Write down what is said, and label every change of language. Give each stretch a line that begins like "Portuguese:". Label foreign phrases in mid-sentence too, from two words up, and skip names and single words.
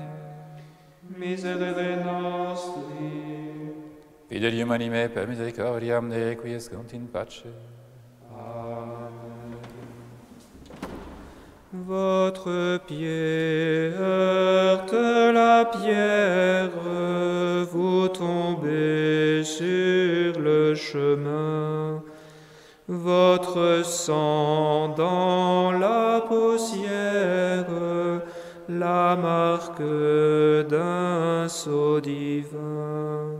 Latin: Miserere nostri, Fidelium anime per misericordiam Dei, qui escant in pace.
French: Votre pied heurte la pierre, vous tombez sur le chemin. Votre sang dans la poussière, la marque d'un sceau divin.